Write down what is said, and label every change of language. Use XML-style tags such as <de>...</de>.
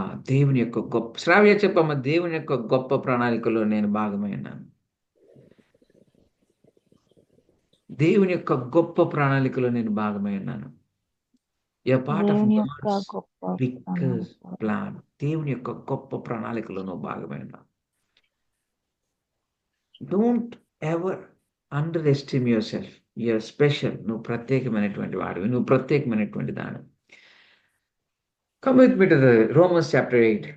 <te>దేవుని యొక్క గొప్ప, శ్రావ్య చెప్పమ్మ, దేవుని యొక్క గొప్ప ప్రణాళికలో నేను భాగమై ఉన్నాను. దేవుని యొక్క గొప్ప ప్రణాళికలో నేను భాగమై ఉన్నాను.</te> <en>Part of God's biggest plan.</en> <te>దేవుని యొక్క గొప్ప ప్రణాళికలో నువ్వు భాగమై ఉన్నావు.</te> <en>Don't ever underestimate yourself. You're special.</en> <te>నువ్వు ప్రత్యేకమైనటువంటి వాడివి, నువ్వు ప్రత్యేకమైనటువంటి దాని.</te> <en>Come with me to the Romans chapter 8.</en>